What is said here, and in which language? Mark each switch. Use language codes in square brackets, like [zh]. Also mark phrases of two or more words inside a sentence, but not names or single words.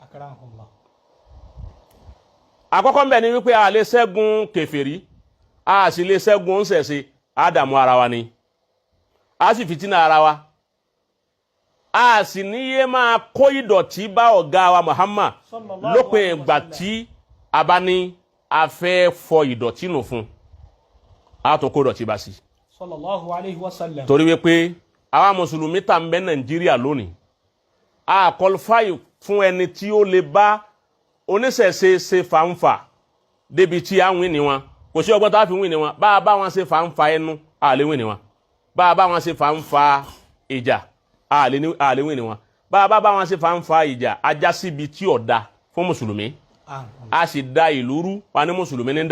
[yo] àkọ́kọ́ ń bẹ ni wípé a lè ṣẹ́gun kèfèrí a sì lè ṣẹ́gun ńṣẹ̀ṣe á dààmú ara wa ni a sì fìtínà ara wa a sì níyé máa kó ìdọ̀tí bá ọ̀gá wa Muhammad lópin ìgbà tí a bá ní a fẹ́ fọ ìdọ̀tí nù fún a tó kó ìdọ̀tí bá sí. [ar] صلى الله عليه وسلم. [yo] torí wípé àwa mùsùlùmí tá ń bẹ Nàìjíríà lónìí a qualify fún ẹni tí ó lè bá oníṣẹ̀ṣe ṣe fàǹfà débi tí a ń wí ni wọn kò sí ọgbọ́n tá a fi wí ni wọn bá a bá wọn ṣe fàǹfà ẹnu a lè wí ni wọn bá a bá wọn ṣe fàǹfà ìjà a lè wí ni wọn bá a bá wọn ṣe fàǹfà ìjà ajá síbi tí ọ̀dà fún mùsùlùmí a sì da ìlú rú wa ní mùsùlùmí ní